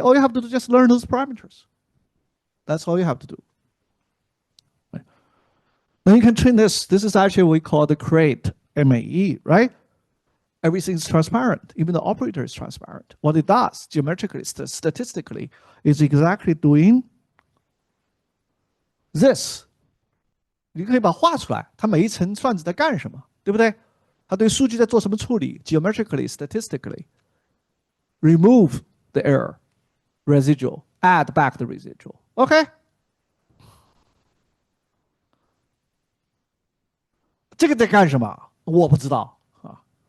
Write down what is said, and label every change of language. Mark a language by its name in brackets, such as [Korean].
[English] All you have to do is just learn those parameters. That's all you have to do. Right? Then you can train this. This is actually what we call the create MAE, right? Everything's transparent. Even the operator is transparent. What it does, geometrically, statistically, is exactly doing this. [Chinese] 你可以把它画出来，它每一层算子在干什么，对不对？它对数据在做什么处理 [English] ？Geometrically, statistically, remove the error, residual, add back the residual. OK? [Chinese] 这个在干什么？我不知道啊。